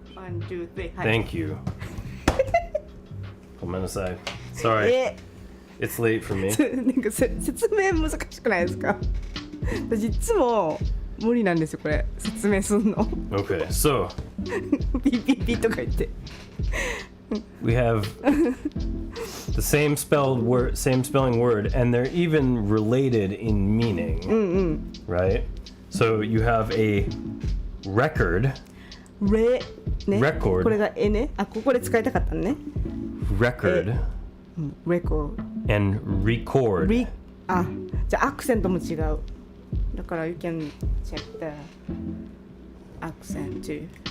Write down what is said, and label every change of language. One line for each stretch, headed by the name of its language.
Japanese: 1, 2, 3はい
English: Thank you.
Japanese: ごめんなさい.
English: Sorry. It's late for me.
Japanese: なんか説明難しくないですか？私いつも無理なんですよこれ説明すんの。
English: Okay, so
Japanese: ピピピとか言って。
English: we have the same spelling word, and they're even related in meaning, right? So you have a record.
Japanese: ね
English: Record
Japanese: これがえね。ここで使いたかったのね。
English: Record.
Japanese: レコー
English: And record.
Japanese: じゃあアクセントも違う。
English: だから you can check the accent too.